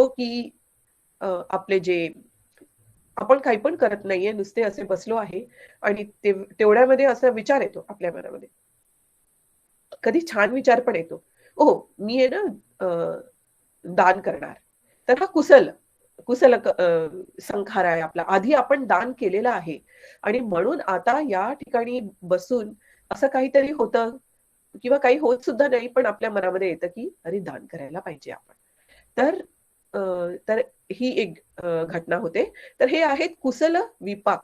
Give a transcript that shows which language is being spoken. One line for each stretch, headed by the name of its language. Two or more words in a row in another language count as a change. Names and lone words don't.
Marathi: की आपले जे आपण काही पण करत नाहीये, नुसते असे बसलो आहे आणि तेवढ्यामध्ये असा विचार येतो आपल्या मनामध्ये. कधी छान विचार पण येतो, ओ मी आहे ना दान करणार. तर हा कुशल कुशल संखार आहे आपला. आधी आपण दान केलेलं आहे आणि म्हणून आता या ठिकाणी बसून असं काहीतरी होतं किंवा काही होत सुद्धा नाही, पण आपल्या मनामध्ये येतं की अरे दान करायला पाहिजे आपण. तर तर ही एक घटना होते. तर हे आहेत कुशल विपाक.